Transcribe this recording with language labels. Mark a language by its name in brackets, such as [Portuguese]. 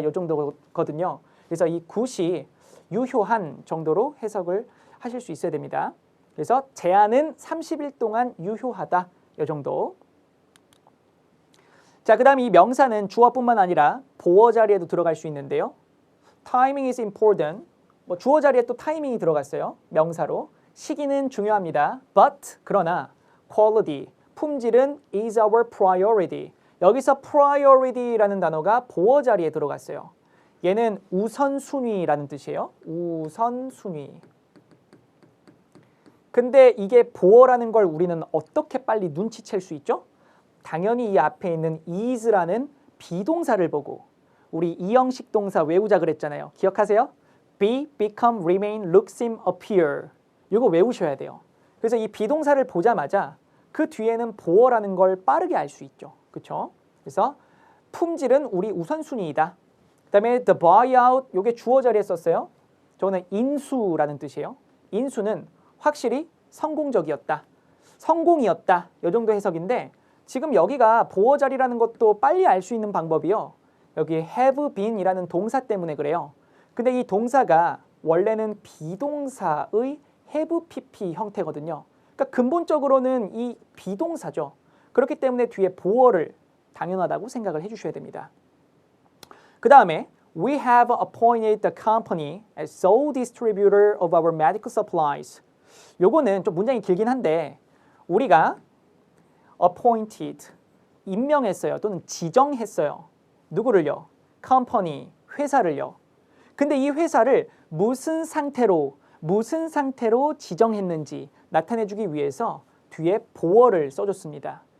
[Korean] 이 정도거든요. 그래서 이 good이 유효한 정도로 해석을 하실 수 있어야 됩니다. 그래서 제안은 30일 동안 유효하다. 이 정도. 자, 그 다음 이 명사는 주어뿐만 아니라 보어 자리에도 들어갈 수 있는데요. [English] Timing is important. [Korean] 뭐 주어 자리에 또 타이밍이 들어갔어요. 명사로. 시기는 중요합니다. [English] But [Korean] 그러나 [English] quality, [Korean] 품질은 [English] is our priority. [Korean] 여기서 priority라는 단어가 보어 자리에 들어갔어요. 얘는 우선순위라는 뜻이에요. 우선순위. 근데 이게 보어라는 걸 우리는 어떻게 빨리 눈치챌 수 있죠? 당연히 이 앞에 있는 is라는 비동사를 보고 우리 이형식 동사 외우자 그랬잖아요. 기억하세요? [English] be, become, remain, look, seem, appear. [Korean] 이거 외우셔야 돼요. 그래서 이 비동사를 보자마자 그 뒤에는 보어라는 걸 빠르게 알 수 있죠. 그렇죠? 그래서 품질은 우리 우선순위이다. 그 다음에 the buyout, 이게 주어 자리에 썼어요. 저거는 인수라는 뜻이에요. 인수는 확실히 성공적이었다. 성공이었다. 이 정도 해석인데 지금 여기가 보어 자리라는 것도 빨리 알 수 있는 방법이요. 여기 have been이라는 동사 때문에 그래요. 근데 이 동사가 원래는 비동사의 have pp 형태거든요. 그러니까 근본적으로는 이 비동사죠. 그렇기 때문에 뒤에 보어를 당연하다고 생각을 해주셔야 됩니다. 그 다음에 [English] We have appointed the company as sole distributor of our medical supplies. [Korean] 요거는 좀 문장이 길긴 한데 우리가 appointed, 임명했어요. 또는 지정했어요. 누구를요? company, 회사를요. 근데 이 회사를 무슨 상태로 지정했는지 나타내주기 위해서 뒤에 보어를 써줬습니다.